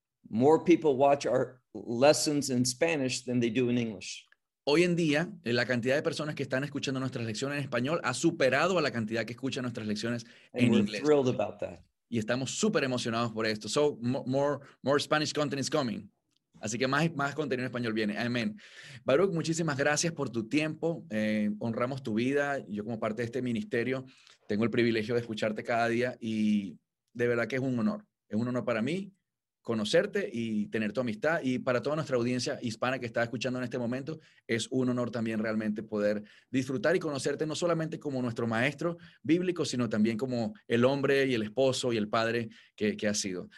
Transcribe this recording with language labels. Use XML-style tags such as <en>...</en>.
<en>More people watch our lessons in Spanish than they do in English.</en> <es>Hoy en día, la cantidad de personas que están escuchando nuestras lecciones en español ha superado a la cantidad que escuchan nuestras lecciones en inglés.</es> <en>Thrilled about that.</en> <es>Y estamos súper emocionados por esto.</es> <en>So, more Spanish content is coming.</en> <es>Así que más contenido en español viene. Amén. Baruch, muchísimas gracias por tu tiempo. Honramos tu vida. Yo, como parte de este ministerio, tengo el privilegio de escucharte cada día. Y de verdad que es un honor. Es un honor para mí conocerte y tener tu amistad, y para toda nuestra audiencia hispana que está escuchando en este momento, es un honor también realmente poder disfrutar y conocerte no solamente como nuestro maestro bíblico, sino también como el hombre y el esposo y el padre que has sido.</es>